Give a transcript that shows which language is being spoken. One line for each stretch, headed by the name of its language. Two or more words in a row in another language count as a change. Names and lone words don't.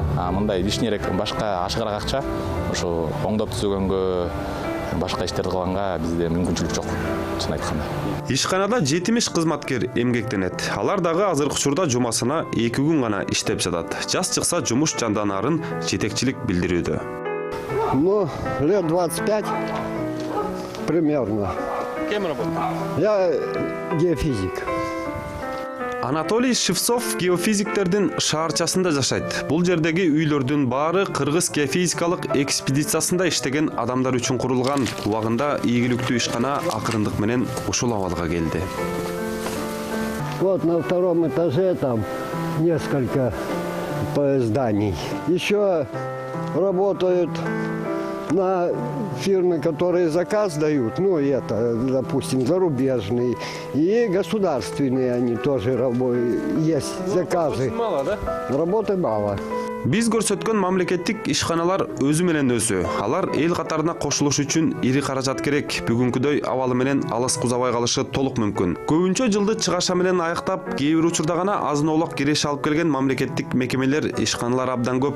Kyrgyz: А мындай лишнийрээк башка ашыгыраак акча ошо оңдоп түзөгөнгө, башка иштерди кылганга бизде мүмкүнчүлүк жок, чын айтканда. Ишканада 70 кызматкер эмгектенет. Алар дагы азыркы учурда жумасына 2 күн гана иштеп жатат. Жаз чыкса жумуш жанданарын жетекчилик билдирүүдө.
Russian: Ну, лет 25 примерно. Кем работаете? Я геофизик.
Kyrgyz: Анатолий Шевцов геофизиктердин шаарчасында жашайт. Бул жердеги үйлөрдүн баары Кыргыз геофизикалык экспедициясында иштеген адамдар үчүн курулган. Убагында ийгиликтүү ишкана акырындык менен ушул абалга келди.
Russian: Вот на втором этаже там несколько зданий. Еще работают на фирмы, которые заказ дают, ну это, допустим, зарубежные, и государственные они тоже есть заказы. Мало, да? Работы мало.
Kyrgyz: Биз көрсөткөн мамлекеттик ишканалар өзү менен өзү. Алар эл катарына кошулуш үчүн ири каражат керек. Бүгүнкүдөй абалы менен алыс кузабай калышы толук мүмкүн. Көбүнчө жылды чыгаша менен аяктап, кээ бир учурда гана азын-оолак киреше алып келген мамлекеттик мекемелер, ишканалар абдан көп.